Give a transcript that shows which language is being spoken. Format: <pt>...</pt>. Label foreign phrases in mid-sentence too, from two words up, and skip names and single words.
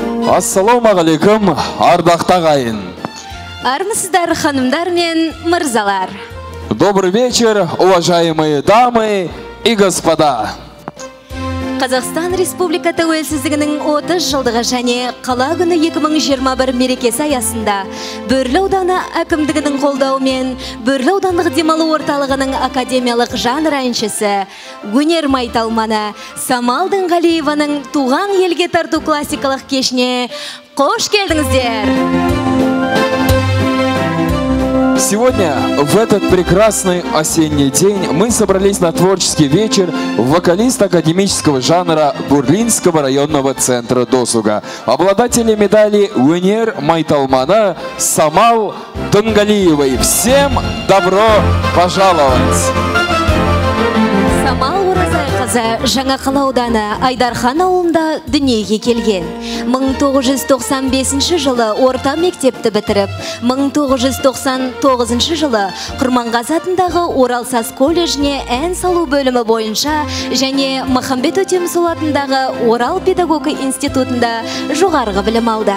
<kk>Ассалаумағалейкум, ардақты ағайын. Армысыздар, ханымдар мен мырзалар.</kk> <ru>Добрый вечер, уважаемые дамы и господа.</ru> <kk>Қазақстан Республика тәуелсіздігінің 30 жылдығы және қала күні 2021 мерекесі аясында Бөрлі ауданы әкімдігінің қолдауымен Бөрлі аудандық демалу орталығының академиялық жанр әншісі, өнер майталманы Самал Дінғалиеваның туған елге тарту классикалық кешіне қош келдіңіздер.</kk> <ru>Сегодня, в этот прекрасный осенний день, мы собрались на творческий вечер вокалиста академического жанра Бурлинского районного центра досуга, обладателя медали «Өнер майталманы» Самал Дінғалиевой. Всем добро пожаловать!</ru> <kk>Самал Оразайқызы Жаңақала ауданы Айдархан ауылында дүниеге келген. 1995 жылы орта мектепті бітіріп, 1999 жылы Құрманғазы атындағы Оралсаз колледжіне ән салу бөлімі бойынша және Махамбет Өтемісұлы атындағы Орал педагогі институтында жоғарғы білім алды.</kk>